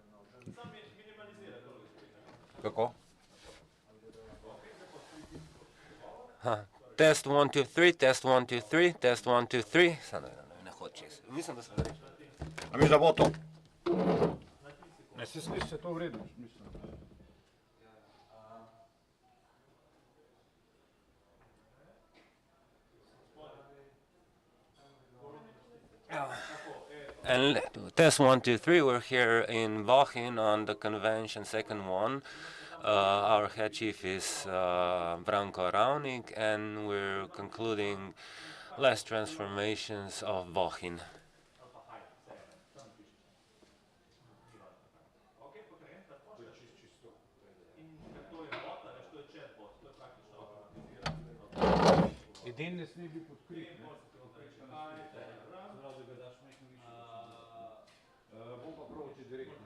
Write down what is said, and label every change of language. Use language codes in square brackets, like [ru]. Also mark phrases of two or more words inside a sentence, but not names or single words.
[sl] Kako? Test 1, 2, 3, test 1, 2, 3, test 1, 2, 3. [hr] Sad ne hoće. Mislim da se reći. [sl] A misliš da bo to? Ne, se sliši se to v redu, mislim. [en] And test 1, 2, 3. We're here in Bohinj on the convention second one. Our head chief is Branko Raunik, and we're concluding last transformations of Bohinj. [sl] Edin ne sme biti odkrit, ne? Bom pa prav, če direktno.